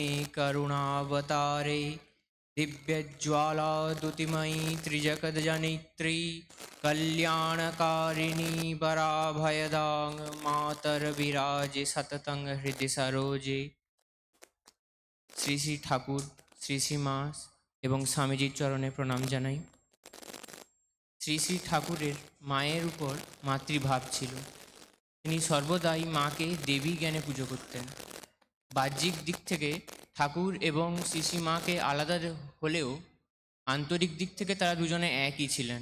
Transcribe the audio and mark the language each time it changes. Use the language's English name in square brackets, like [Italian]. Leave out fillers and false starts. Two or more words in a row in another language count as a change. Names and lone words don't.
[Sanskrit] करुणावतारे दिव्यज्वालादुतिमयी त्रिजगज्जनित्री कल्याणकारिणी वराभयदां मातर्विराजे सततं हृदि सरोजे। [Bangla] শ্রী শ্রী ঠাকুর, শ্রী শ্রী মা এবং স্বামীজির চরণে প্রণাম জানাই। শ্রী শ্রী ঠাকুরের মায়ের উপর মাতৃভাব ছিল। তিনি সর্বদাই মাকে দেবী জ্ঞানে পুজো করতেন। বাহ্যিক দিক থেকে ঠাকুর এবং শ্রী শ্রী মাকে আলাদা হলেও আন্তরিক দিক থেকে তারা দুজনে একই ছিলেন।